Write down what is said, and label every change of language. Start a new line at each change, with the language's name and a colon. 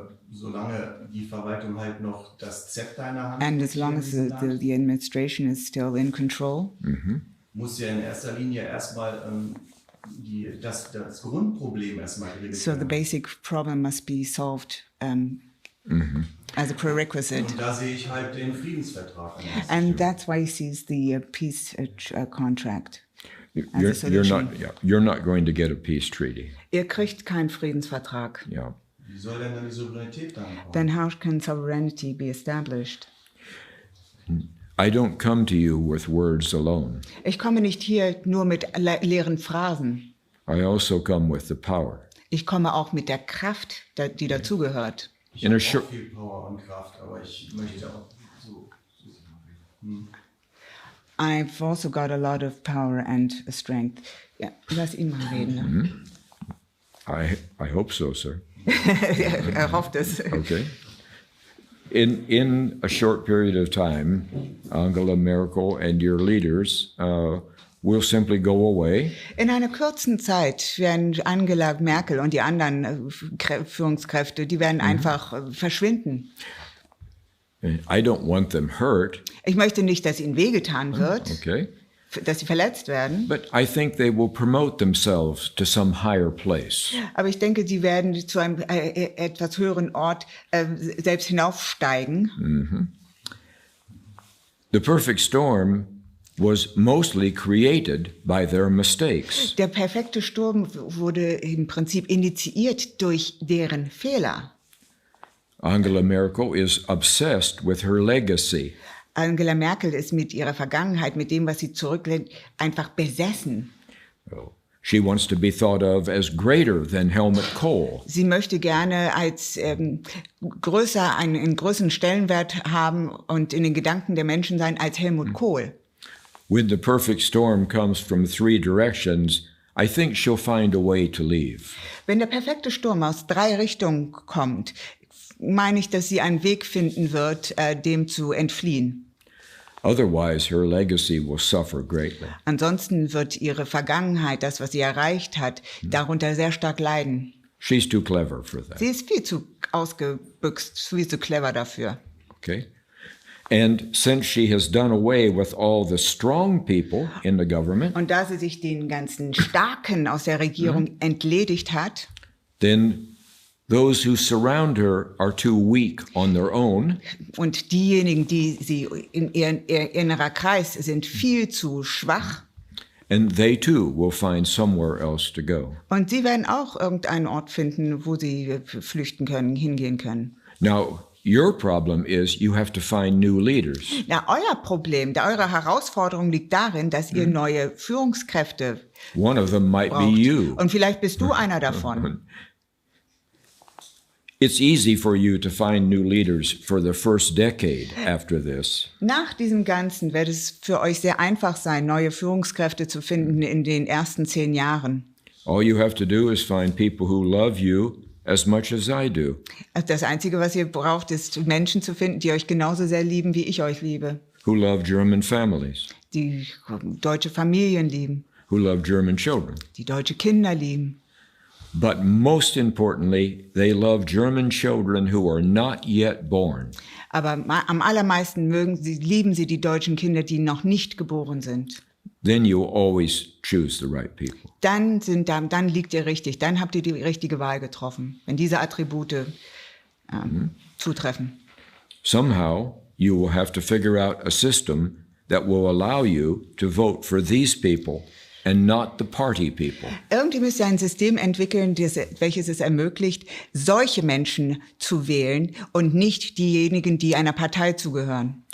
German: Solange die Verwaltung halt noch das Zepter in der Hand
English: And
German: hat,
English: as long as the administration is still in control,
German: muss ja in erster Linie erstmal das Grundproblem erstmal geregelt
English: so the
German: werden.
English: basic problem must be solved as a prerequisite.
German: Und da sehe ich halt den Friedensvertrag an.
English: And that's why he sees the peace contract as a You're not going to get a peace treaty.
German: Ihr kriegt keinen Friedensvertrag.
English: Yeah.
German: Wie soll denn dann die Souveränität dann kommen?
English: Then how can sovereignty be established? I don't come to you with words alone.
German: Ich komme nicht hier nur mit leeren Phrasen.
English: I also come with the power.
German: Ich komme auch mit der Kraft, die dazugehört. Ich
English: In a
German: habe
English: short-
German: auch viel Power und Kraft, aber ich möchte auch so.
English: I've also got a lot of power and strength.
German: Ja, lass ihn mal reden. Ne?
English: I hope so, sir.
German: Er hofft es.
English: Okay. In a short period of time, Angela Merkel and your leaders will simply go away.
German: In einer kurzen Zeit werden Angela Merkel und die anderen Führungskräfte, die werden einfach verschwinden.
English: I don't want them hurt,
German: Ich möchte nicht, dass ihnen wehgetan wird,
English: okay?
German: dass sie verletzt werden.
English: But I think they will promote themselves to some higher place.
German: Aber ich denke, sie werden zu einem etwas höheren Ort selbst hinaufsteigen.
English: The perfect storm was mostly created by their mistakes.
German: Der perfekte Sturm wurde im Prinzip initiiert durch deren Fehler.
English: Angela Merkel is obsessed with her legacy.
German: Angela Merkel ist mit ihrer Vergangenheit, mit dem, was sie zurücklässt, einfach besessen.
English: She wants to be thought of as greater than Helmut Kohl.
German: Sie möchte gerne als einen größeren Stellenwert haben und in den Gedanken der Menschen sein als Helmut Kohl.
English: When the perfect storm comes from three directions, I think she'll find a way to leave.
German: Wenn der perfekte Sturm aus 3 Richtungen kommt, meine ich, dass sie einen Weg finden wird, dem zu entfliehen.
English: Otherwise, her legacy will suffer greatly.
German: Ansonsten wird ihre Vergangenheit, das, was sie erreicht hat, darunter sehr stark leiden.
English: She's too clever for that.
German: Sie ist viel zu ausgebüxt, viel zu clever dafür.
English: Okay? And since she has done away with all the strong people in the government,
German: Und da sie sich den ganzen Starken aus der Regierung entledigt hat,
English: then those who surround her are too weak on their own,
German: und diejenigen, die sie in ihrem innerer Kreis sind, viel zu schwach.
English: and they too will find somewhere else to go.
German: Und sie werden auch irgendeinen Ort finden, wo sie flüchten können, hingehen können.
English: Now, your problem is you have to find new leaders.
German: Na, euer Problem, eure Herausforderung liegt darin, dass ihr neue Führungskräfte
English: One of them might be
German: braucht.
English: you.
German: Und vielleicht bist du einer davon.
English: It's easy for you to find new leaders for the first decade after this.
German: Nach diesem Ganzen wird es für euch sehr einfach sein, neue Führungskräfte zu finden in den ersten 10 Jahren.
English: All you have to do is find people who love you as much as I do.
German: Das Einzige, was ihr braucht, ist Menschen zu finden, die euch genauso sehr lieben, wie ich euch liebe.
English: Who love German families,
German: Die deutsche Familien lieben,
English: who love German children.
German: die deutsche Kinder lieben.
English: But most importantly, they love German children who are not yet born.
German: Aber am allermeisten lieben sie die deutschen Kinder, die noch nicht geboren sind.
English: Then you always choose the right people.
German: Dann liegt ihr richtig, dann habt ihr die richtige Wahl getroffen, wenn diese Attribute zutreffen.
English: Somehow, you will have to figure out a system that will allow you to vote for these people and not the party people.
German: Irgendwie müsst ihr ein System entwickeln, welches es ermöglicht, solche Menschen zu wählen und nicht diejenigen, die einer Partei zugehören.